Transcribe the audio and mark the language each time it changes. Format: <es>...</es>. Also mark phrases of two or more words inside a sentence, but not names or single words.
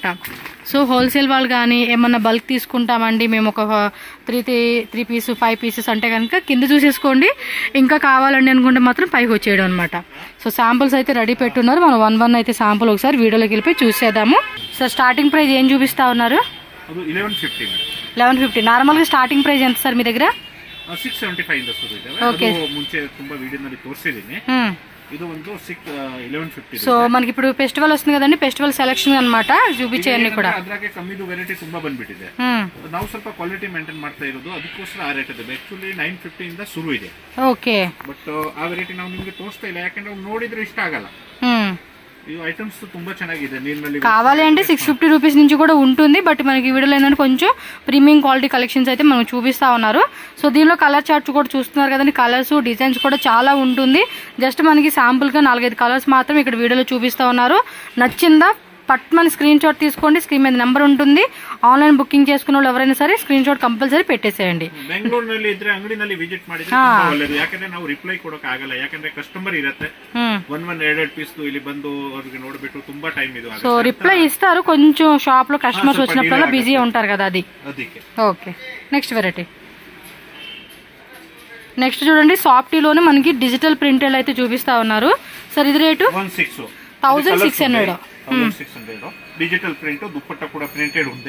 <te>సో హోల్సేల్ వాళ్ళు కానీ ఏమన్నా బల్క్ తీసుకుంటామండి మేము ఒక 3 పీస్ 5 పీసెస్ అంటే కనుక కింద చూసేసుకోండి. ఇంకా కావాలండి అనుకుంటే మాత్రం పైకి వచ్చేయడం అనమాట. సో శాంపుల్స్ అయితే రెడీ పెట్టున్నారు. మనం 1 అయితే శాంపుల్ ఒకసారి వీడియోలోకి వెళ్ళిపోయి చూసేద్దాము. సో స్టార్టింగ్ ప్రైస్ ఏం చూపిస్తా ఉన్నారు? 1150. నార్మల్ గా స్టార్టింగ్ ప్రైస్ ఎంత సార్ మీ దగ్గర?</te> <kn>675 ಇಂದ ಶುರು ಇದೆ. ಅದು ಮುಂಚೆ ತುಂಬಾ ವಿಡಿಯೋನಲ್ಲಿ ತೋರಿಸಿದ್ದೀನಿ. ಇದು ಒಂದು 1150.</kn> <te>సో మనకి ఇప్పుడు ఫెస్టివల్ వస్తుంది కదండి, ఫెస్టివల్ సెలెక్షన్ అన్నమాట చూపించేయన్ని కూడా.</te> <kn>ಅದ್ರಾಗೆ ಕಮ್ಮಿದು ವೆರೈಟಿ ತುಂಬಾ ಬಂದ್ಬಿಟ್ಟಿದೆ. ನಾವು ಸ್ವಲ್ಪ ಕ್ವಾಲಿಟಿ ಮೇಂಟೈನ್ ಮಾಡ್ತಾ ಇರೋದು, ಅದಕ್ಕೋಸ್ಕರ ಆ ರೇಟ್ ಇದೆ. ಆಕ್ಚುಲಿ 950 ಇಂದ ಶುರು ಇದೆ. ಓಕೆ, ಬಟ್ ಆ ವೆರೈಟಿ ನಾವು ನಿಮಗೆ ತೋರಿಸ್ತಾ ಇಲ್ಲ, ಯಾಕಂದ್ರೆ ನೋಡಿದ್ರೆ ಇಷ್ಟ ಆಗಲ್ಲ. ಈ ಐಟಮ್ಸ್ ತುಂಬಾ ಚೆನ್ನಾಗಿದೆ. నీళ్ళಲ್ಲಿ</kn> <te>కావాలి అంటే 650 రూపీస్ నుంచి కూడా ఉంటుంది. బట్ మనకి వీడియోలో ఏంటంటే కొంచెం ప్రీమియం క్వాలిటీ కలెక్షన్స్ అయితే మనం చూపిస్తా ఉన్నారు. సో దీనిలో కలర్ చార్ట్స్ కూడా చూస్తున్నారు కదండి. కలర్స్ డిజైన్స్ కూడా చాలా ఉంటుంది. జస్ట్ మనకి శాంపుల్ గా 4-5 కలర్స్ మాత్రం ఇక్కడ వీడియోలో చూపిస్తా ఉన్నారు. నచ్చిందా పట్మని స్క్రీన్ షాట్ తీసుకోండి. స్క్రీన్ మీద నెంబర్ ఉంటుంది. ఆన్లైన్ బుకింగ్ చేసుకున్న వాళ్ళు ఎవరైనా సరే స్క్రీన్ షాట్ కంపల్సరీ పెట్టేసేయండి.</te> <kn>ಬೆಂಗಳೂರಿನಲ್ಲಿ ಇದ್ರೆ ಅಂಗಡಿನಲ್ಲಿ ವಿಸಿಟ್ ಮಾಡಿದ್ರೆ ಒಳ್ಳೆಯದು. ಯಾಕಂದ್ರೆ ನಾವು ರಿಪ್ಲೈ ಕೊಡೋಕೆ ಆಗಲ್ಲ, ಯಾಕಂದ್ರೆ ಕಸ್ಟಮರ್ ಇರುತ್ತೆ. 1-2 ಪೀಸ್ ಇಲ್ಲಿ ಬಂದು ಅವ್ರಿಗೆ ನೋಡ್ಬಿಟ್ಟು ತುಂಬಾ ಟೈಮ್ ಇದು.</kn> <te>సో రిప్లై ఇస్తారు, కొంచెం షాప్ లో కస్టమర్స్ వచ్చినప్పుడల్లా బిజీ ఉంటారు కదా, అది. ఓకే, నెక్స్ట్ వెరైటీ. నెక్స్ట్ చూడండి, సాఫ్టీలోనే మనకి డిజిటల్ ప్రింటెడ్ అయితే చూపిస్తా ఉన్నారు. సార్ ఇది రేటు 1600. డిజిటల్ ప్రింట్, దుప్పట్ట కూడా ప్రింటెడ్ ఉంది.</te>